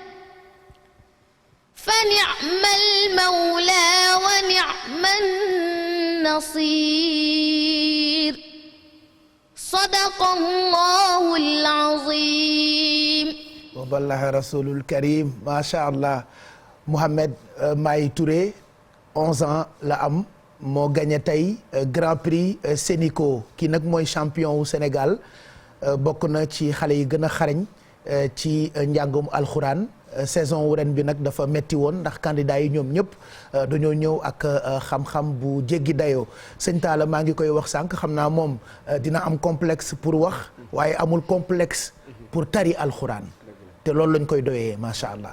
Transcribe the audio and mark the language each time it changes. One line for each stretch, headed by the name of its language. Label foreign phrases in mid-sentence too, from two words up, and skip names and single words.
Arabic: فنعم المولى ونعم النصير صدق الله العظيم وبلغ رسول الكريم ما شاء الله.
Wolof: Mohamed Mahi Touré 11 ans la am moo gagné tey Grand Prix Sénico kii nag mooy champion wu Sénégal bokk na ci xale yi gën a xarañ ci njàngum alxuraan. Saison wu ren bi nag dafa metti woon ndax candidat yi ñoom ñëpp dañoo ñëw ak xam-xam bu jéggi dayoo sëñ Talla maa ngi koy wax sànq xam naa moom dina am
French: complexe pour
Wolof: wax waaye amul
French: complexe pour
Wolof: tari alxuraan te loolu lañ koy doyee
Arabic: ما شاء الله.